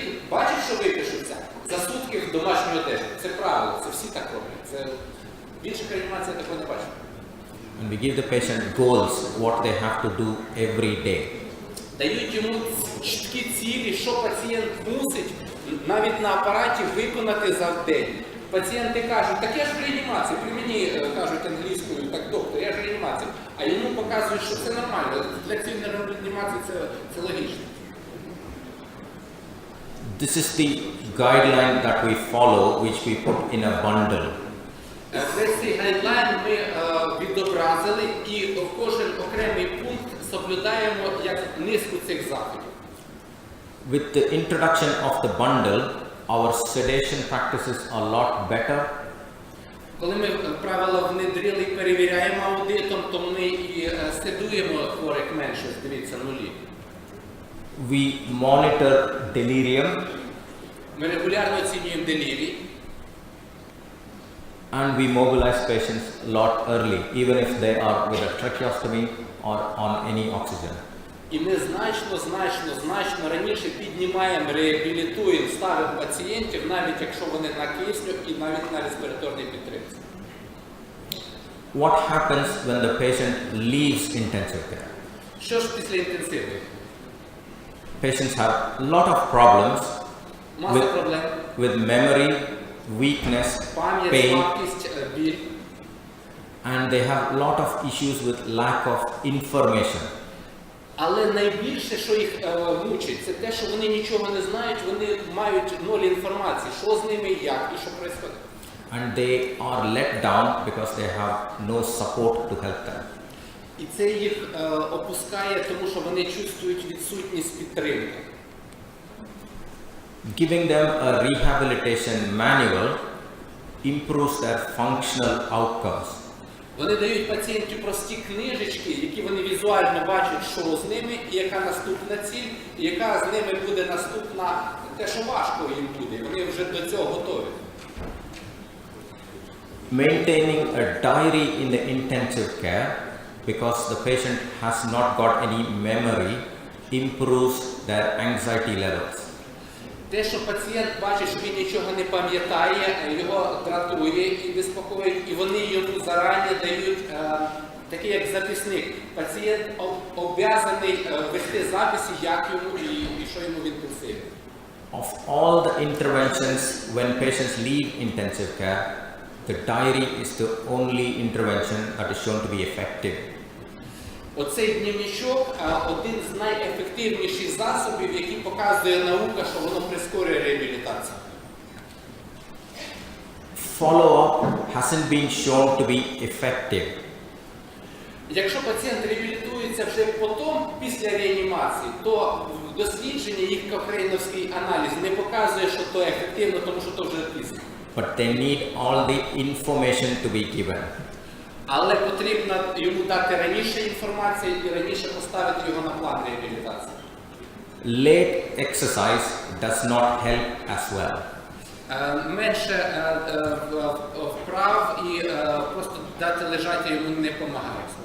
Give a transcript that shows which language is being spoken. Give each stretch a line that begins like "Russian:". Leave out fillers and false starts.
Ukrainian: Бачить, що випишуться, за сутки в домашню одежу. Це правило, це всі так роблять. Це більше реанімація такого не бачить.
English: And we give the patient goals, what they have to do every day.
Ukrainian: Дають йому чіткі цілі, що пацієнт мусить навіть на апараті виконати за день. Пацієнти кажуть, так я ж в реанімації, при мені кажуть англійською, так доктор, я ж в реанімації. А йому показують, що це нормально. Для цієї реанімації це логічно.
English: This is the guideline that we follow, which we put in a bundle.
Ukrainian: Весь цей гайдлайн ми відобразили і в кожен окремий пункт соблюдаємо як низку цих заходів.
English: With the introduction of the bundle, our sedation practices are a lot better.
Ukrainian: Коли ми правила внедрили і перевіряємо аудитом, то ми і седуємо хворих менше, дивіться, нулі.
English: We monitor delirium.
Ukrainian: Ми регулярно оцінюємо делірій.
English: And we mobilize patients a lot early, even if they are with a tracheostomy or on any oxygen.
Ukrainian: І ми значно раніше піднімаємо, реабілітуємо, ставимо пацієнтів, навіть якщо вони на кисню і навіть на респіраторній підтримці.
English: What happens when the patient leaves intensive care?
Ukrainian: Що ж після інтенсивної?
English: Patients have a lot of problems
Ukrainian: Маса проблем.
English: with memory, weakness,
Ukrainian: Пам'ять,
English: pain,
Ukrainian: слабкість, біль.
English: and they have a lot of issues with lack of information.
Ukrainian: Але найбільше, що їх мучить, це те, що вони нічого не знають, вони мають нуль інформації, що з ними, як і що відбувається.
English: And they are let down because they have no support to help them.
Ukrainian: І це їх опускає, тому що вони чувствують відсутність підтримки.
English: Giving them a rehabilitation manual improves their functional outcomes.
Ukrainian: Вони дають пацієнту прості книжечки, які вони візуально бачать, що з ними, і яка наступна ціль, і яка з ними буде наступна, те, що важко їм буде. Вони вже до цього готові.
English: Maintaining a diary in the intensive care because the patient has not got any memory improves their anxiety levels.
Ukrainian: Те, що пацієнт бачить, що він нічого не пам'ятає, його дратує і безпокоїть, і вони йому зарані дають такий як записник. Пацієнт обов'язаний вести записи, як йому і що йому в інтенсиві.
English: Of all the interventions when patients leave intensive care, the diary is the only intervention that is shown to be effective.
Ukrainian: Оцей дневничок один з найефективніших засобів, який показує наука, що воно прискорює реабілітацію.
English: Follow-up hasn't been shown to be effective.
Ukrainian: Якщо пацієнт реабілітується відбудеться вже потім, після реанімації, то дослідження, їх кохрейновський аналіз не показує, що то ефективно, тому що то вже пізно.
English: But they need all the information to be given.
Ukrainian: Але потрібно йому дати раніше інформацію і раніше поставити його на план реабілітації.
English: Late exercise does not help as well.
Ukrainian: Менше вправ і просто дати лежати йому не допомагає.